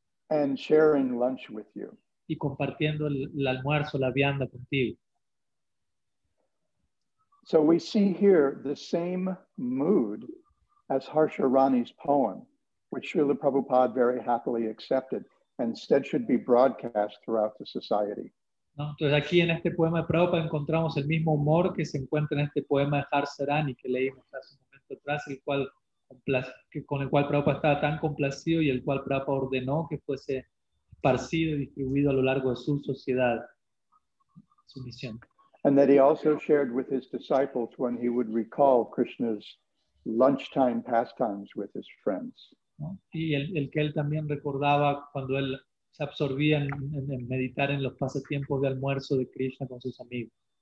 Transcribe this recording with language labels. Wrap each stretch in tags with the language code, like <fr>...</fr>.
<en>And sharing lunch with you.</en> <es>Y compartiendo el almuerzo, la vianda contigo.</es> <en>So we see here the same mood as Harsha Rani's poem, which Srila Prabhupada very happily accepted and said should be broadcast throughout the society.</en> <es>¿No? Entonces aquí en este poema de Prabhupada encontramos el mismo humor que se encuentra en este poema de Harsha Rani que leímos hace un momento atrás, con el cual Prabhupada estaba tan complacido y el cual Prabhupada ordenó que fuese esparcido y distribuido a lo largo de su sociedad, su misión.</es> <en>And that he also shared with his disciples when he would recall Krishna's lunchtime pastimes with his friends.</en> <es>¿No? Y el que él también recordaba cuando él se absorbía en meditar en los pasatiempos de almuerzo de Krishna con sus amigos.</es>